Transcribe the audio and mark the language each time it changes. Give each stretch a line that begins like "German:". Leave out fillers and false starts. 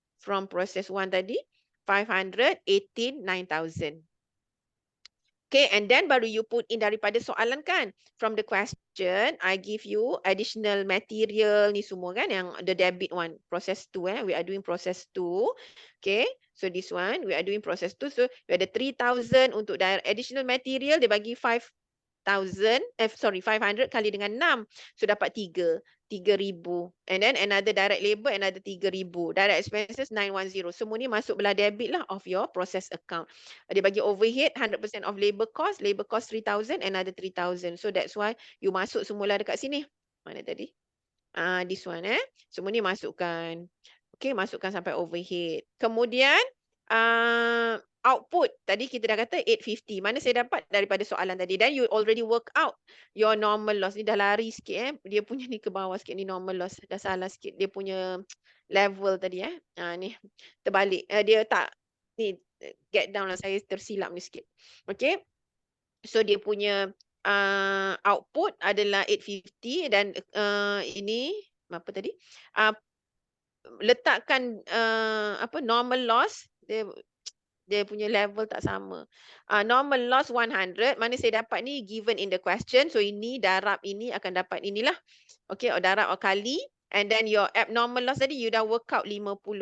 English: From process 1 tadi, 518, 9,000. Okay, and then baru you put in
Malay: daripada soalan kan.
English: From the question, I give you additional material
Malay: ni semua kan, yang
English: the debit one, process 2 we are doing process 2. Okay, so this one, we are doing process 2.
Malay: So, you ada 3,000 untuk
English: additional material,
Malay: dia bagi 500 kali dengan 6. So, dapat 3.
English: 3,000. And then another direct labor, another 3,000. Direct expenses 910.
Malay: Semua ni masuk belah debit lah
English: of your process account.
Malay: Dia bagi
English: overhead 100% of labor cost
Malay: 3,000, another 3,000.
English: So that's why you
Malay: masuk semula dekat sini. Mana tadi?
English: This one
Malay: semua ni masukkan. Okay, masukkan sampai overhead. Kemudian output tadi kita dah kata 850. Mana saya dapat daripada soalan tadi.
English: Then you already work out your normal loss.
Malay: Ni dah lari sikit Dia punya ni ke bawah sikit ni normal loss. Dah salah sikit dia punya level tadi ni terbalik. Dia tak ni get down lah, saya tersilap ni sikit. Okay. So dia punya output adalah 850 dan ini apa tadi? Letakkan normal loss dia punya level tak sama. Normal loss 100, mana saya dapat ni
English: given in the question.
Malay: So ini darab ini akan dapat inilah. Okay, darab kali.
English: And then your abnormal loss tadi you dah work out 50.